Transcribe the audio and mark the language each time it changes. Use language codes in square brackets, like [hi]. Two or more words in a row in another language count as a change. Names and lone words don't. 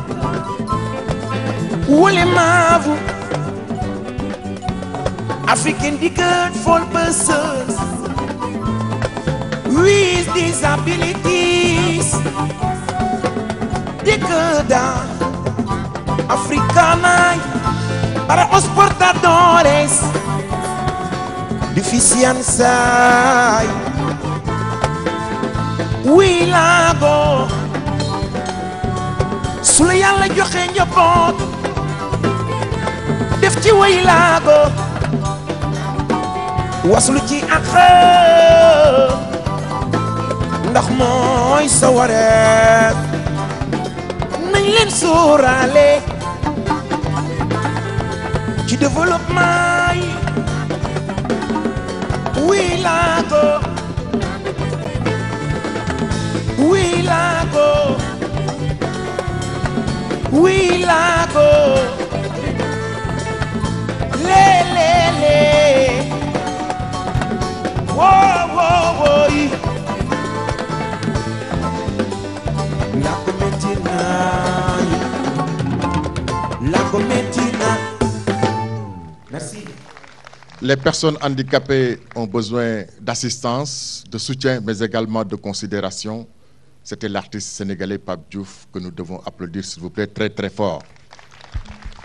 [en] ulemavu African disabled persons with disabilities [pt] decada africana para os portadores deficiência. [wo] Wilaago su la yàlla joxe njaboot def ci Wilaago waslu ci ak ndax mooy sa wareef nañ leen sóoraale ci développement yi. Wilaago Wilaago Wilaago le le le wo wo wo yi. la ko metti na la ko metti na. [fr] Merci. Les personnes handicapées ont besoin d'assistance, de soutien, mais également de considération. C'était l'artiste sénégalais Pape Diouf que nous devons applaudir, s'il vous plaît, très très fort.